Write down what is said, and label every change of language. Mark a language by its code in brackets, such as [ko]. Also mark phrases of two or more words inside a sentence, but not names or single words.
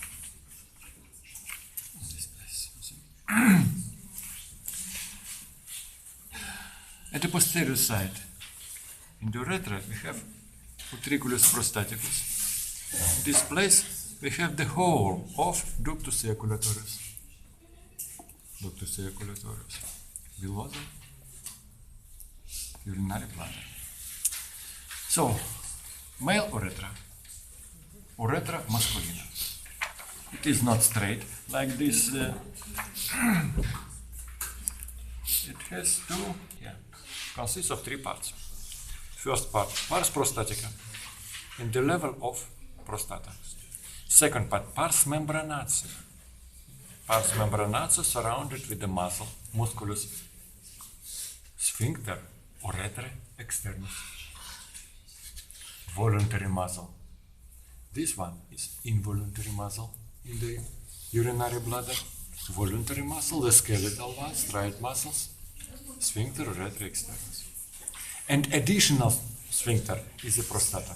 [en] This place. At the posterior side, in the urethra, we have [la] utriculus prostaticus. [en] In this place, we have the whole of [la] ductus ejaculatorius. Ductus ejaculatorius. [en] Below the urinary bladder. So, male urethra. [la] Urethra masculina. [en] It is not straight like this. It has consists of 3 parts. First part, [la] pars prostatica, [en] in the level of prostata. Second part, [la] pars membranacea. Pars membranacea [en] surrounded with the muscle, [la] musculus sphincter uretrae externus. [en] Voluntary muscle. This one is involuntary muscle in the urinary bladder. Voluntary muscle, the skeletal ones, striate muscles, [la] sphincter uretrae externus. [en] And additional sphincter is the prostata.